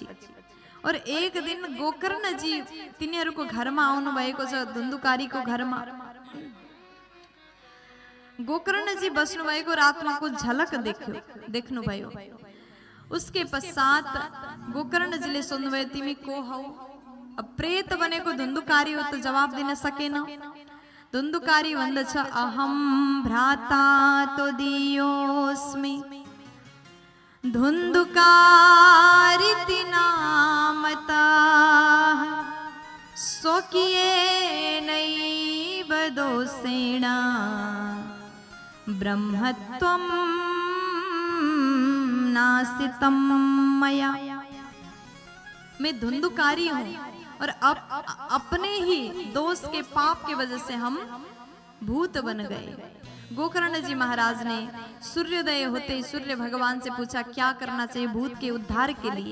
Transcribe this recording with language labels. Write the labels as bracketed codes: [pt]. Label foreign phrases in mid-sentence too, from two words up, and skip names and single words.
[ne] और एक दिन गोकर्णजी तिनीहरूको घरमा आउनु भएको छ, धुन्धुकारीको घरमा गोकर्णजी बस्नु भएको, रातमा को झलक देख्नु भयो। [hi] उसके पश्चात [ne] गोकर्णजीले सोध्नुभयो, तिमी को हौ? अब प्रेत बनेको धुन्धुकारी हो त जवाब दिन सकेन। धुन्धुकारी भन्दछ, [sa] अहम भ्राता तो दियोस्मि धुन्धुकारिति नामता स्वकीयेनैव दोषेण ब्रह्मत्वं नासितम मया। [hi] मैं धुन्धुकारी हूँ और अपने ही दोष के पाप के वजह से हम भूत बन गए। गोकर्ण जी महाराज ने सूर्योदय होते ही सूर्य भगवान से पूछा, क्या करना चाहिए भूत के उद्धार के लिए?